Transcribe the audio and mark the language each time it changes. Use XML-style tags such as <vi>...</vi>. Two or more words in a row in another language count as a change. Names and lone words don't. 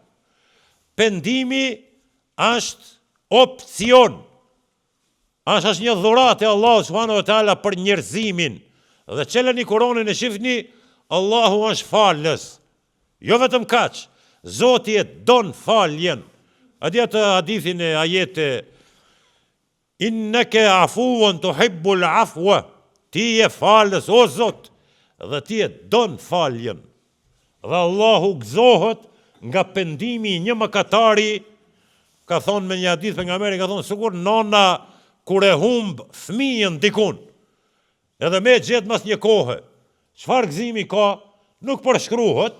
<sq>Pendimi është opcion. Është një dhuratë e Allahu</sq> <ar>سبحانه وتعالى</ar> <sq>për njerëzimin. Dhe çeleni Kur'anin e shifni, Allahu është falës. Jo vetëm kaq, Zoti e don faljen. A di atë hadithin e ajete</sq> <ar>إنك عفو تحب العفو.</ar> <sq>Ti je falës, o Zot, dhe ti e don faljen. Dhe Allahu gëzohet nga pendimi një mëkatari. Ka thonë me një hadith pejgamberi, ka thonë sikur nona kur e humb fëmijën dikun, edhe me gjetë mas një kohë, çfarë gëzimi ka, nuk përshkruhet.</sq>